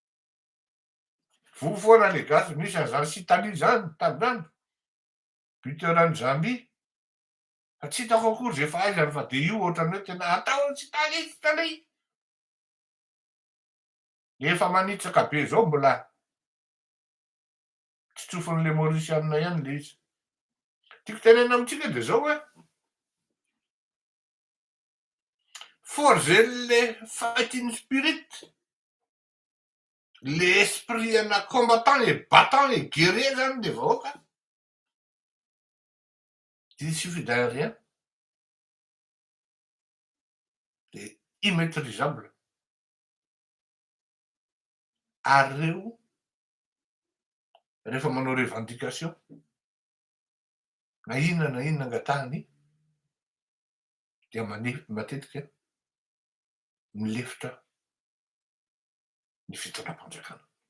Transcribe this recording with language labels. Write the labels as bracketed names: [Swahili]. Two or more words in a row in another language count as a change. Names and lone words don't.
[Malagasy] Vo foana le gasy, misy an'izany sy Italie zany tam'izany buteurany Zambie fa tsy hitako akory zay fahaizany fa de io ohatrany hoe tena ataony tsy Italie. Efa manitsaka be zao mbola tsy tsofin'le mauritiana ihany le izy. Tiako tenena amitsika de zao hoe forger le [English] fighting spirit, [French] l'esprit ana combattant et battant et guerrier [Malagasy] zany le vahoaka. [French] Il suffit d'un rien. De immaîtrisable. [Malagasy] Ary reo rehefa manao revendication na inona angatahany dia matetika milefitra ny fitondram-panjakana.